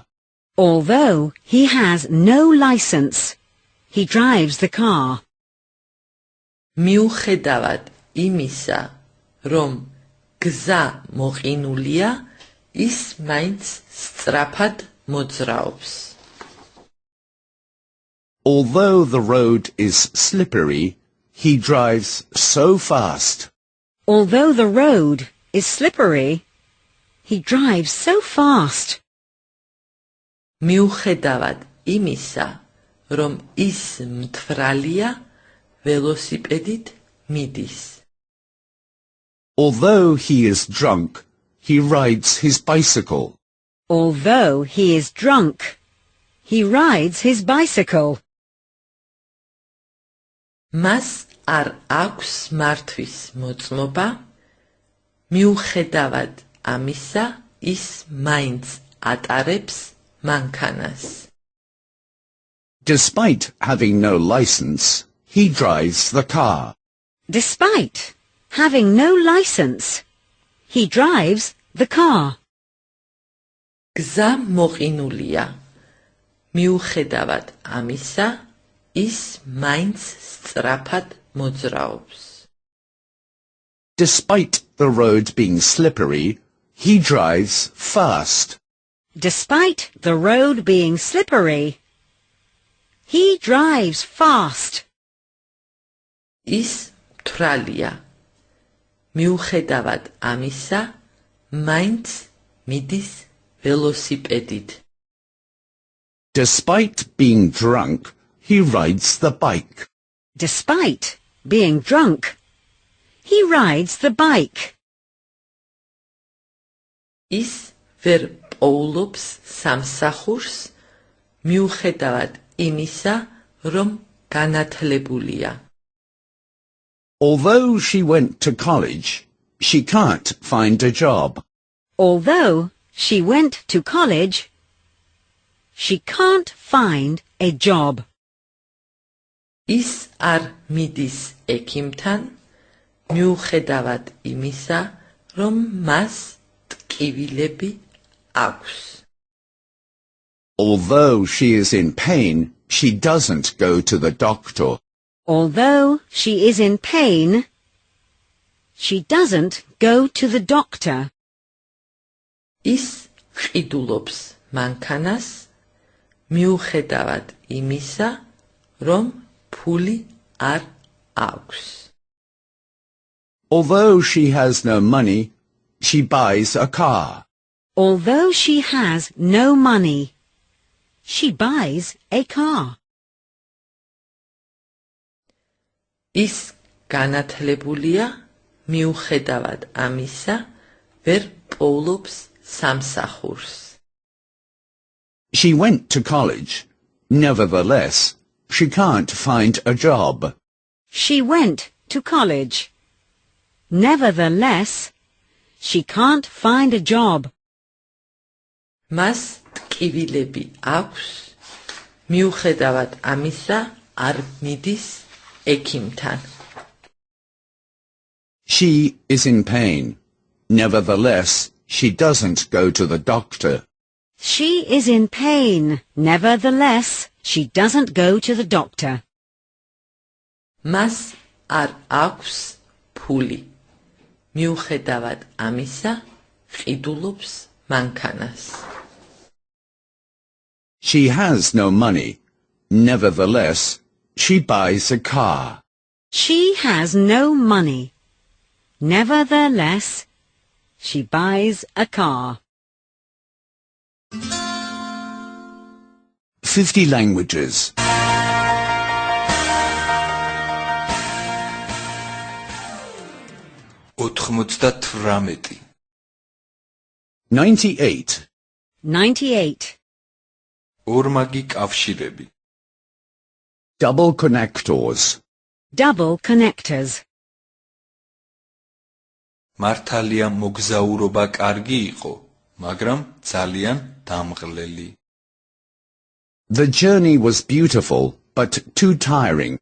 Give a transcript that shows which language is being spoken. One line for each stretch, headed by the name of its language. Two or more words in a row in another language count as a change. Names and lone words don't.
English: Although he has no license, he drives the car.
Georgian: მიუხედავად იმისა, რომ გზა მოყინულია, ის მაინც სწრაფად მოძრაობს.
English: Although the road is slippery, he drives so fast. Although the road is slippery, he drives so fast.
Georgian: მიუხედავად იმისა, რომ ის მთვრალია, ველოსიპედით მიდის.
English: Although he is drunk, he rides his bicycle. Although he is drunk, he rides his bicycle.
Georgian: მას არ აქვს მართვის მოწმობა, მიუხედავად ამისა, ის მაინც ატარებს მანქანას.
English: Despite having no license, he drives the car. Despite having no license, he drives the car.
Georgian: გზა მოყინულია. მიუხედავად ამისა, ის მაინც სწრაფად მოძრაობს.
English: Despite the road being slippery, he drives fast. Despite the road being slippery, he drives fast.
Georgian: ის მთვრალია. მიუხედავად ამისა, მაინც მიდის ველოსიპედით.
English: Despite being drunk, he rides the bike. Despite being drunk, he rides the bike.
Georgian: ის ვერ პოულობს სამსახურს, მიუხედავად იმისა, რომ განათლებულია.
English: Although she went to college, she can't find a job. Although she went to college, she can't find a job.
Georgian: ის არ მიდის ექიმთან, მიუხედავად იმისა, რომ მას ტკივილები აქვს.
English: Although she is in pain, she doesn't go to the doctor. Although she is in pain, she doesn't go to the doctor.
Georgian: ის ყიდულობს მანქანას, მიუხედავად იმისა, რომ ფული არ აქვს.
English: Although she has no money, she buys a car. Although she has no money, she buys a car.
Georgian: ის განათლებულია, მიუხედავად ამისა, ვერ პოულობს სამსახურს.
English: She went to college. Nevertheless, she can't find a job. She went to college. Nevertheless, she can't find a job.
Georgian: მას ტკივილები აქვს, მიუხედავად ამისა, არ მიდის ექიმთან.
English: She is in pain. Nevertheless, she doesn't go to the doctor. She is in pain. Nevertheless, she doesn't go to the doctor.
Georgian: მას არ აქვს ფული. მიუხედავად ამისა, ყიდულობს მანქანას.
English: She has no money. Nevertheless, she buys a car. She has no money. Nevertheless, she buys a car. 50 languages. 98 98. 98.
Georgian: ორმაგი კავშირები
English: Double connectors. Double connectors.
Georgian: მართალია მოგზაურობა კარგი იყო, მაგრამ ძალიან დამღლელი.
English: The journey was beautiful, but too tiring.